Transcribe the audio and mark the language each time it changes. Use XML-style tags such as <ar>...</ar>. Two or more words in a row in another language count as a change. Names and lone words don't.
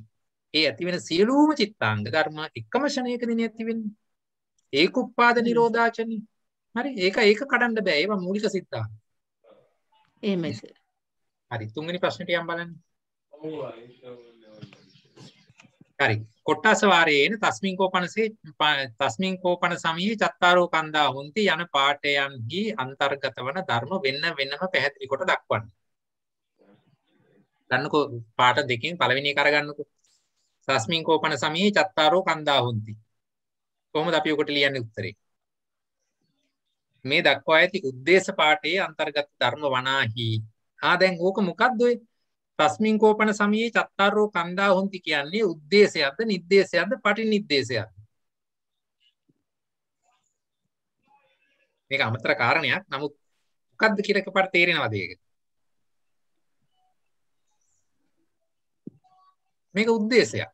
<si>ඒ ඇති වෙන සියලුම චිත්තාංග ධර්ම එකම ක්ෂණයකදී ඇති වෙන්නේ.</si> <pi>ඒකුප්පාද නිරෝධාචනි. හරි?</pi> <si>ඒක කඩන්න බෑ. ඒවා මූලික සිද්ධාන්ත. එහෙමයි සර්. හරි. තුන්වෙනි ප්‍රශ්නෙට යම් බලන්න. හරි.</si> <pi>කොට්ටාස වාරයේන තස්මින් කෝපන සමයේ චත්තාරෝ කන්දා හොಂತಿ</pi> <si>යන පාඨයන්හි අන්තර්ගත වන ධර්ම වෙනම පැහැදිලි කොට දක්වන්න. ගන්නකෝ පාඨ දෙකෙන් පළවෙනි එක අරගන්නකෝ.</si> <pi>තස්මින් කෝපන සමයේ චත්තාරෝ කන්දා හොಂತಿ.</pi> <si>කොහොමද අපි ඔකට ලියන්නේ උත්තරේ? මේ දක්වා ඇති උද්දේශ පාඨයේ අන්තර්ගත ධර්ම වනාහි. දැන් ඕක මොකක්ද ඔය?</si> <pi>තස්මින් කෝපන සමයේ චත්තාරෝ කන්දා හොಂತಿ</pi> <si>කියන්නේ උද්දේශයක්ද නිද්දේශයක්ද පටිනිද්දේශයක්ද? මේක අමතර කාරණයක්. නමුත් මොකක්ද කියලා එකපාරට තේරෙනවද ඒක? මේක උද්දේශයක්.</si>